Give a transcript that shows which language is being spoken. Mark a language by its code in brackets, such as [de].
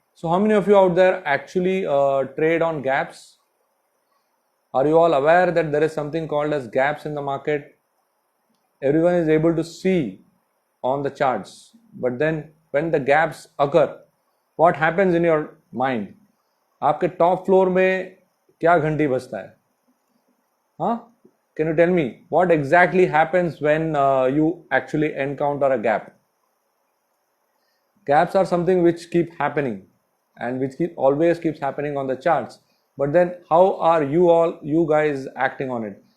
[en] So how many of you out there actually trade on gaps? Are you all aware that there is something called as gaps in the market? Everyone is able to see on the charts, but then when the gaps occur, what happens in your mind? [hi] आपके top floor में क्या घंटी बजता है? हाँ? [en] Can you tell me what exactly happens when you actually encounter a gap? Gaps are something which keep happening and which always keeps happening on the charts. But then how are you guys acting on it?